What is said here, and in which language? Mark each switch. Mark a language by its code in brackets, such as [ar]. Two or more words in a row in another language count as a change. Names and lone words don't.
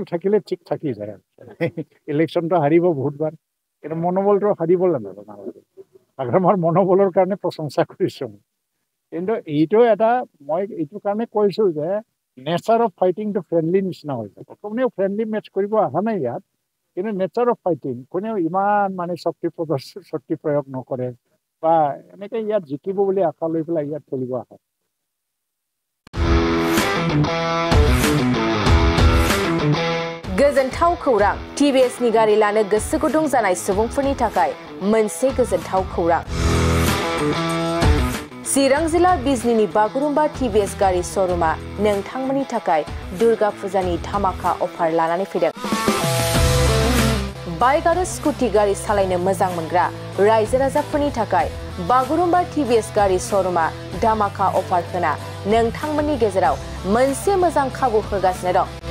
[as] থাকিলে ঠিক থাকি যায় ইলেকশ্যনটো হাৰিব বহুতবাৰ কিন্তু মনোবলটো হাৰিব নালাগে আমাৰ মনোবলৰ কাৰণে প্ৰশংসা কৰিছোঁ কিন্তু এইটো এটা মই এইটো কাৰণে কৈছোঁ যে নেচাৰ অফ ফাইটিংটো ফ্ৰেণ্ডলি নিচিনা হৈ যাব কোনেও [en] friendly match [as] কৰিব অহা নাই ইয়াত কিন্তু [en] nature of fighting [as] কোনেও ইমান মানে শক্তি প্ৰয়োগ নকৰে বা এনেকৈ ইয়াত জিকিব বুলি আশা লৈ পেলাই ইয়াত খেলিব আহে [brx] गोजोनथाव खौरां TVS नि गारि लानो गोसो गुदुं जानाय सुबुंफोरनि थाखाय मोनसे गोजोनथाव खौरां चिरां जिल्ला बिजनीनि बागुरुम्बा TVS गारि श'रुमा नोंथांमोननि थाखाय दुर्गा फुजानि धामाका अफार लानानै फैदों बाइक आरो स्कुटि गारि सालायनो मोजां मोनग्रा रायजो राजाफोरनि थाखाय बागुरुम्बा TVS गारि श'रुमा धामाका अफार होना नोंथांमोननि गेजेराव मोनसे मोजां खाबु होगासिनो दं